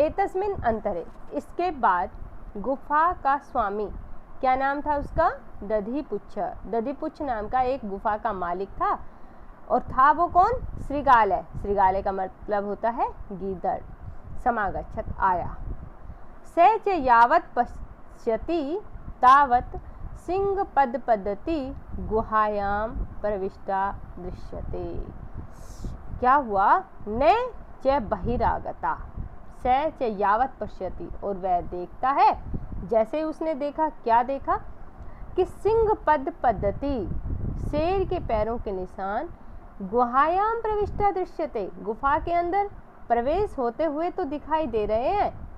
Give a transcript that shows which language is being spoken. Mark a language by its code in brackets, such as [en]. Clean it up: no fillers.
[sa] एतस्मिन् अंतरे, [hi] इसके बाद गुफा का स्वामी, क्या नाम था उसका? दधिपुच्छ नाम का एक गुफा का मालिक था। और था वो कौन? श्रृगालय। श्रृगालय का मतलब होता है गीदड़। समागच्छत् आया। [sa] स च यावत् पश्यति तावत् सिंह पदपद्धति गुहायाम प्रविष्टा दृश्यते। [hi] क्या हुआ? [sa] न च बहिरागता स च यावत् पश्यति, [hi] और वह देखता है। जैसे उसने देखा, क्या देखा? कि सिंह पद पद्धति, शेर के पैरों के निशान, [sa] गुहायाम प्रविष्टा दृश्यते, [hi] गुफा के अंदर प्रवेश होते हुए तो दिखाई दे रहे हैं।